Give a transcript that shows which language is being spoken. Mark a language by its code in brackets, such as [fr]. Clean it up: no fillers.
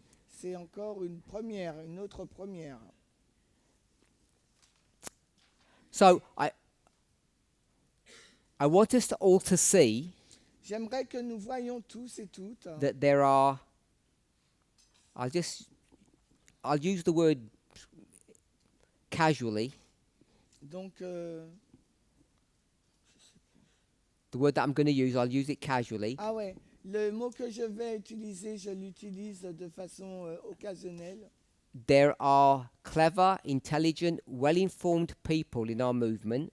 [fr] C'est encore une première, une autre première. [en] So I want us to all to see [fr] J'aimerais que nous voyions tous et toutes [en] that there are, I'll use the word casually, [fr] donc [en] the word that I'm going to use, I'll use it casually. [fr] ah ouais, le mot que je vais utiliser, je l'utilise de façon occasionnelle. [en] There are clever, intelligent, well-informed people in our movement